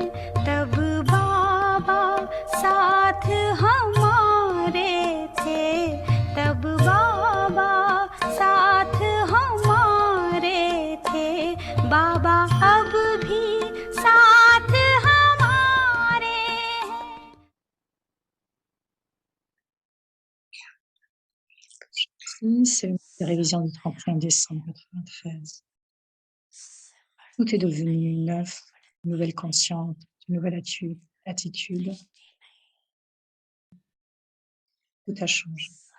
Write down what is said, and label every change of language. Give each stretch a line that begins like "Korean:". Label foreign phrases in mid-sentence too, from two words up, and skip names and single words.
Hindi: तब बाबा साथ हमारे थे, तब बाबा साथ हमारे थे। बाबा अब भी साथ हमारे हैं।
French: C'est une révision du 31 décembre 93. Tout est devenu neuf, une nouvelle conscience, une nouvelle attitude. Tout a changé.